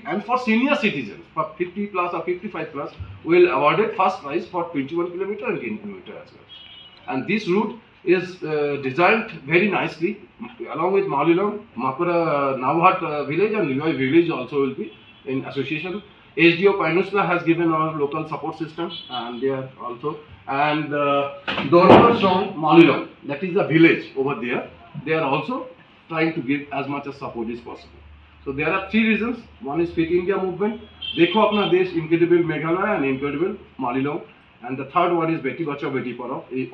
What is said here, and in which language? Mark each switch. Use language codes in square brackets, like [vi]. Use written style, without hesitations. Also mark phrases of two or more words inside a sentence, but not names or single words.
[en] And for senior citizens, for 50 plus or 55 plus, we will awarded first prize for 21 km and 10 km as well. And this route is designed very nicely, along with Mawlynnong, Makura, Navhat village and Liloy village also will be in association. SDO Pynlong has given our local support system, and they are also, and Shnong, Mawlynnong, that is the village over there, they are also trying to give as much as support as possible. So there are 3 reasons. One is Fit India movement, Dekho Apna Desh, incredible Meghalaya and incredible Mawlynnong, and the third one is Beti Bachao Beti Padhao.